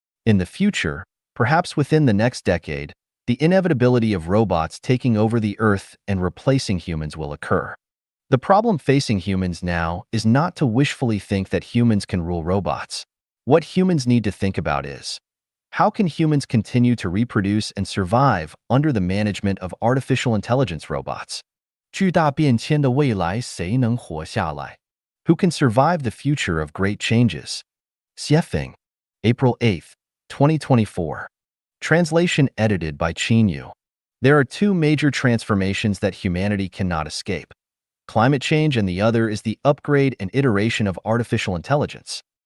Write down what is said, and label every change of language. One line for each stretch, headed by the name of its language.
English: In the future, perhaps within the next decade, the inevitability of robots taking over the Earth and replacing humans will occur. The problem facing humans now is not to wishfully think that humans can rule robots. What humans need to think about is, how can humans continue to reproduce and survive under the management of artificial intelligence robots?
Chinese: 巨大变迁的未来，谁能活下来？
English: Who can survive the future of great changes? Xiefeng, April 8th, 2024. Translation edited by Qin Yu. There are 2 major transformations that humanity cannot escape. Climate change, and the other is the upgrade and iteration of artificial intelligence.